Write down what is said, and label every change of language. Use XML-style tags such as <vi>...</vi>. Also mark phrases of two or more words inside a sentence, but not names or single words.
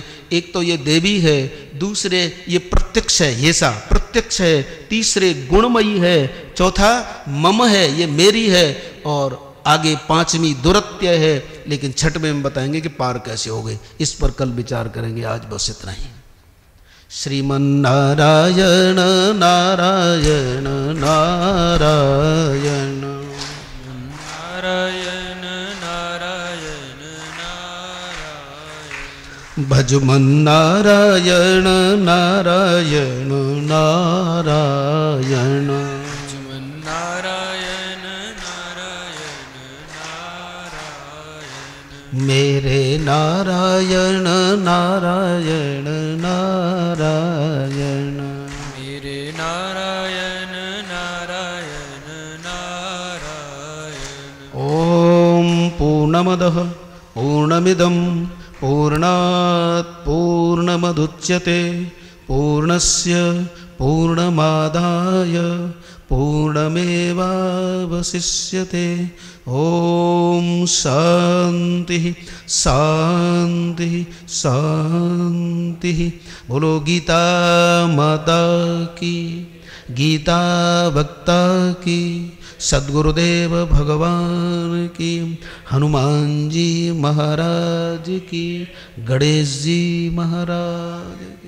<hi>एक तो ये देवी है, दूसरे ये प्रत्यक्ष है, ये सा प्रत्यक्ष है, तीसरे गुणमयी है, चौथा मम है, ये मेरी है, और आगे 5वीं दुरत्य है। लेकिन 6वें में बताएंगे कि पार कैसे हो गए। इस पर कल विचार करेंगे। आज बस इतना ही। श्रीमन नारायण नारायण नारायण नारायण नारायण नारायण। भजमन नारायण नारायण नारायण। भजमन नारायण नारायण नारायण। मेरे नारायण नारायण नारायण। मेरे नारायण नारायण नारायण।</hi> <sa>ओम पूर्णमदः पूर्णमिदं पूर्णात् पूर्णमुदच्यते पूर्णस्य पूर्णमादाय पूर्णमेवावशिष्यते। ओम शांति शांति शांति।</sa> <hi>बोलो गीता माता की, गीता वक्ता की, सद्गुरुदेव भगवान की, हनुमान जी महाराज की, गणेश जी महाराज की।</hi>